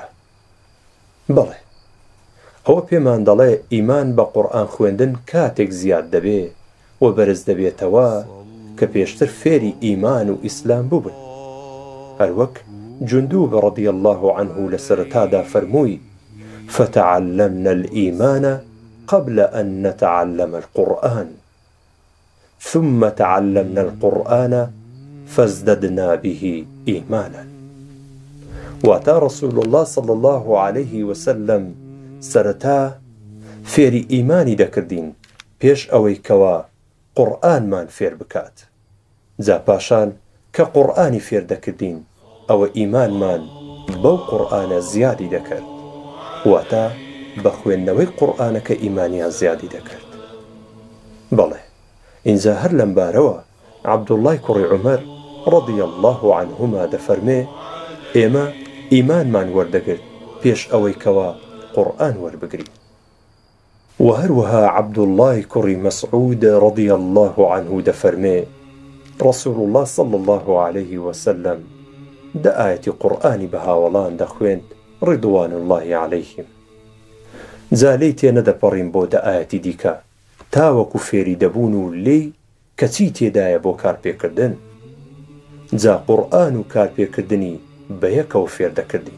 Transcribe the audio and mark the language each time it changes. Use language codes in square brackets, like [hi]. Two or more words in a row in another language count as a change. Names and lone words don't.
[ckb] بەڵێ ئەوە پێمان دەڵێ ئیمان بە قورئان خوێندن کاتێک زیاد دەبێ و بەرز دەبێتەوە کە پێشتر فێری ئیمان و ئیسلام بووبن. [ar] هەروەک جندوب ڕەضی الله عنه [ckb] لە سەرەتادا فەرمووی [ar] فتعلمنا الإيمان قبل أن نتعلم القرآن ثم تعلمنا القرآن فازددنا به إيمانا. [ckb] واتە [ar] رسول الله صلى الله عليه وسلم [ckb] سەرەتا فێری ئیمانی دەکردین پێش ئەوەی کەوا قورئانمان فێر بکات. جا پاشان کە قورئانی فێر دەکردین ئەوە ئیمانمان بەو قورئانە زیادی دەکرد. واتە بە خوێندنەوەی قورئانەکە ئیمانیان زیادی دەکرد. بەڵێ ئینجا هەر لەم بارەوە عەبدوڵڵای کوڕی عومەر [ar] ڕەضی الله عنهما [ckb] دەفەرمێ ئێمە ئیمانمان وەردەگرت پێش ئەوەی کەوا قورئان وەربگرین. و هەروەها عەبدوڵڵای کوڕی مەسعود [ar] ڕەضی الله عنه [ckb] دەفەرمێ [ar] رسول الله صلى الله عليه وسلم [ckb] دە ئایەتی قورئانی بە هاوڵان دەخوێند [ar] ڕضوان الله عليهم. [ckb] جا لێی تێنەدەپەڕین بۆ دە ئایەتی دیکە تاوەکو فێری دەبوون و لێی کەچی تێدایە بۆ کارپێکردن. جا قورئان و کارپێکردنی بە یەکەوە فێر دەکردین.